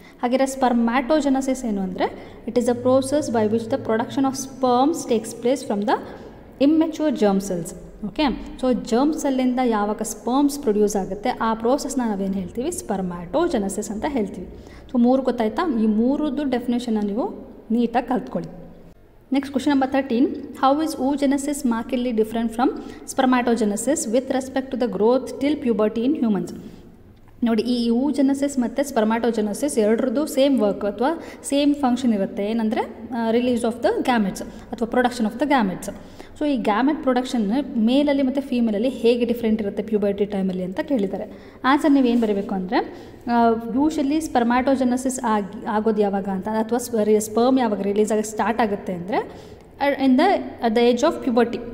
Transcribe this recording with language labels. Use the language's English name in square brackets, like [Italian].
[Kannada] ಹಾಗೆ ಸ್ಪರ್ಮ್ಯಾಟೋಜೆನೆಸಿಸ್ ಏನು ಅಂದರೆ [English] It is a process by which the production of sperms takes place from the immature germ cells. [Kannada] Okay, so germ ಸೆಲ್ಲಿಂದ ಯಾವಾಗ sperms produce ಆಗುತ್ತೆ ಆ ಪ್ರೋಸೆಸ್ನ ನಾವೇನು ಹೇಳ್ತೀವಿ, ಸ್ಪರ್ಮ್ಯಾಟೋಜೆನೆಸಿಸ್ ಅಂತ ಹೇಳ್ತೀವಿ. ಸೊ 3 ಗೊತ್ತಾಯ್ತಾ, ಈ 3 ಡೆಫಿನೇಷನ್ನ ನೀವು ನೀಟಾಗಿ ಕಲ್ತ್ಕೊಳ್ಳಿ. [English] Next question number 13, how is oogenesis markedly different from spermatogenesis with respect to the growth till puberty in humans? [Kannada] ನೋಡಿ, ಈ oogenesis ಮತ್ತು ಸ್ಪರ್ಮಾಟೋಜೆನೆಸಿಸ್ ಎರಡರದ್ದು ಸೇಮ್ ವರ್ಕ್ ಅಥವಾ ಸೇಮ್ ಫಂಕ್ಷನ್ ಇರುತ್ತೆ. [English] ಏನಂದರೆ release of the gametes ಅಥವಾ production of the gametes. [Kannada] So ಈ gamete production ಮೇಲಲ್ಲಿ ಮತ್ತು ಫೀಮೇಲಲ್ಲಿ ಹೇಗೆ ಡಿಫ್ರೆಂಟ್ ಇರುತ್ತೆ ಪ್ಯೂಬರ್ಟಿ ಟೈಮಲ್ಲಿ ಅಂತ ಕೇಳಿದ್ದಾರೆ. ಆನ್ಸರ್ ನೀವೇನು ಬರೀಬೇಕು ಅಂದರೆ, ಯೂಶಲಿ ಸ್ಪರ್ಮಾಟೋಜೆನೆಸಿಸ್ ಆಗೋದು ಯಾವಾಗ ಅಂತ, ಅಥವಾ ಸ್ಪರ್ಮ್ ಯಾವಾಗ ರಿಲೀಸ್ ಆಗಿ ಸ್ಟಾರ್ಟ್ ಆಗುತ್ತೆ ಅಂದರೆ [English] at the age of puberty.